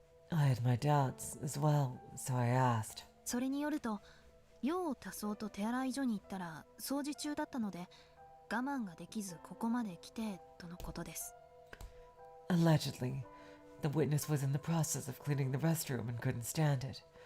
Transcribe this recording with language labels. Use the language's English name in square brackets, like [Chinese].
[English] I had my doubts as well, so I asked. [Japanese] それによると、用を足そうと手洗い所に行ったら掃除中だったので我慢ができずここまで来てとのことです。 [English] Allegedly, the witness was in the process of cleaning the restroom and couldn't stand it.